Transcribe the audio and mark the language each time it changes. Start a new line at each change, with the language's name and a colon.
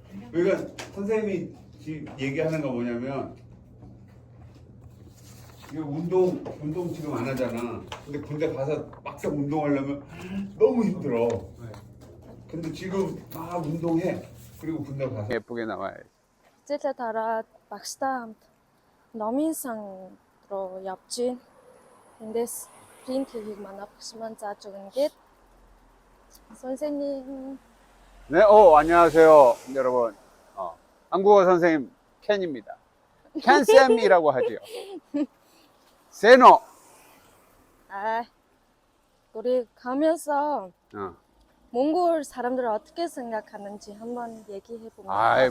Korean: 그러니까 선생님이 지금 얘기하는 거 뭐냐면 이거 운동 지금 안 하잖아. 근데 군대 가서 막상 운동하려면 너무 힘들어. 근데 지금 막 운동해. 그리고 군대 가서 예쁘게 나와야지.
Mongolian: хичээлээ тараад багштай хамт номын сан руу явж гин. Эндээс принт хийхийг манай багш маань зааж өгнө гээд 선생님.
Korean: 네, 안녕하세요, 여러분. 한국어 선생님 켄입니다. 켄쌤이라고 하지요. 세노. 우리 가면서 어. 몽골 사람들을 어떻게 생각하는지 한번 얘기해 보면 어떨까요?